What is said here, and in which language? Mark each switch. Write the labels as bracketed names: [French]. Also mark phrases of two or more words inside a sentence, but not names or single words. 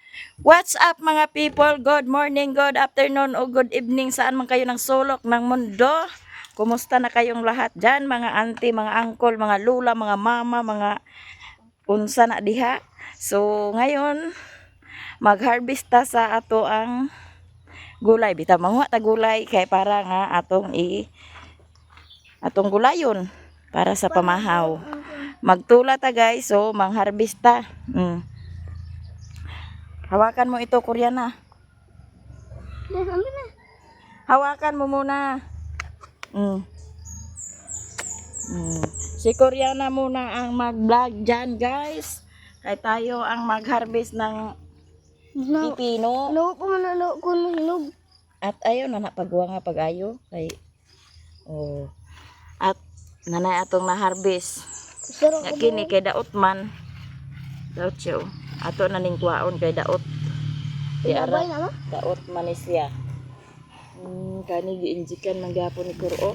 [English] What's up mga people? Good morning, good afternoon o good evening [Filipino] saan man kayo ng sulok ng mundo. Kumusta na kayong lahat dyan mga auntie, mga uncle, [Cebuano] mga lula, mga mama, mga unsa na diha. So ngayon mag-harvest ta sa ato ang gulay. Bitaw manguha ta gulay kay para nga atong gulayon para sa pamahaw. Magtula ta guys, so mang-harvest ta. [Filipino] Hawakan mo ito, Koreana. Hawakan mo muna. Si Koreana muna ang mag-vlog dyan, guys. Kaya tayo ang mag-harvest ng pipino. [Cebuano] At ayaw na napagwa nga pag-ayo. At nanay atong na-harvest. Kini kay daot man. Daot siya. Ato na ning kwaon kay daot. Daot man siya. Kani giinjikan man gyapon ni Kuro.